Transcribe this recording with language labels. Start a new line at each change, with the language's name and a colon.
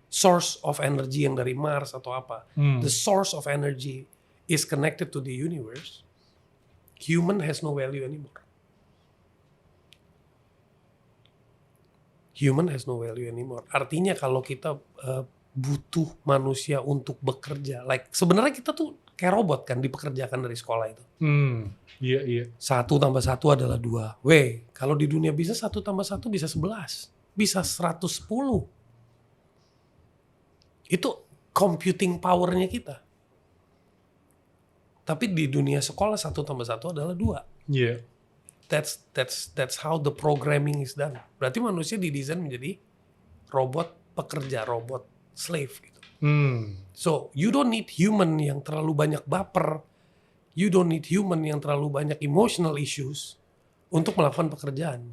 English: Source of energy
Indonesian: yang dari Mars atau apa.
English: The source of energy is connected to the universe. Human has no value anymore. Human has no value anymore.
Indonesian: Artinya kalau kita butuh manusia untuk bekerja, like sebenarnya kita tuh kayak robot kan, dipekerjakan dari sekolah itu. 1 tambah 1 adalah 2. Kalau di dunia bisnis 1 tambah 1 bisa 11, bisa 110. Itu computing powernya kita. Tapi di dunia sekolah 1 tambah 1 adalah 2.
English: That's how the programming is done.
Indonesian: Berarti manusia didesain menjadi robot pekerja, robot slave gitu.
English: So you don't need human
Indonesian: yang terlalu banyak baper,
English: you don't need human
Indonesian: yang terlalu banyak
English: emotional issues
Indonesian: untuk melakukan pekerjaan.